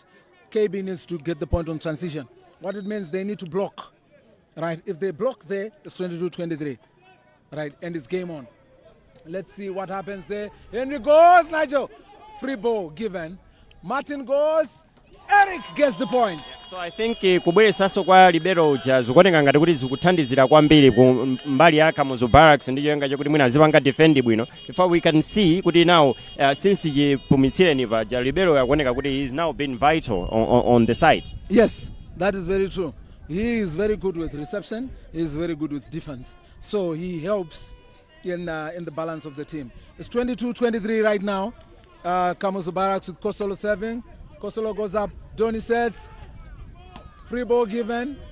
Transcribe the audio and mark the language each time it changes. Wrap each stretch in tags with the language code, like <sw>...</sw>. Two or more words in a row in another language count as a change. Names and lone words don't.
<en>KB needs to get the point on transition. What it means, they need to block. Right? If they block there, it's 22-23. Right? And it's game on. Let's see what happens there. Henry goes, Nigel. Free ball given. Martin goes. Eric gets the point. So I think</en> <ny>kubweresanso kwa libero uja zikuoneka ngati kuti zikuthandizira kwambiri ku mbali ya Kamuzu Barracks ndiyo yenga kuti mwina azipanga defend bwino.</ny> <en>Before we can see kuti now since</en> <ny>yipumitsireni paja libero yakuoneka kuti</ny> <en>he is now been vital on the side. Yes, that is very true. He is very good with reception. He is very good with defense. So he helps in the balance of the team. It's 22-23 right now. Kamuzu Barracks with Kosolo serving. Kosolo goes up. Donny sets. Free ball given.</en>